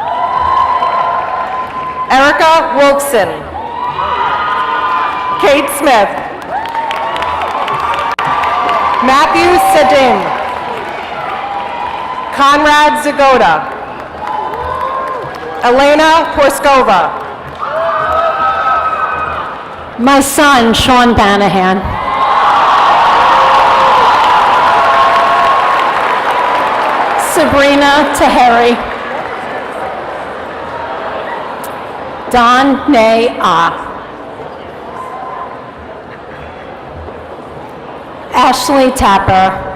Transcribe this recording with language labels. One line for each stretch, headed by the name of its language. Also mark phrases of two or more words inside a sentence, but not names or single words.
English: Erica Wilkson. Kate Smith. Matthew Sedim. Conrad Zagoda. Elena Porskova. My son, Sean Banahan. Sabrina Taheri. Don Nay Ah. Ashley Tapper.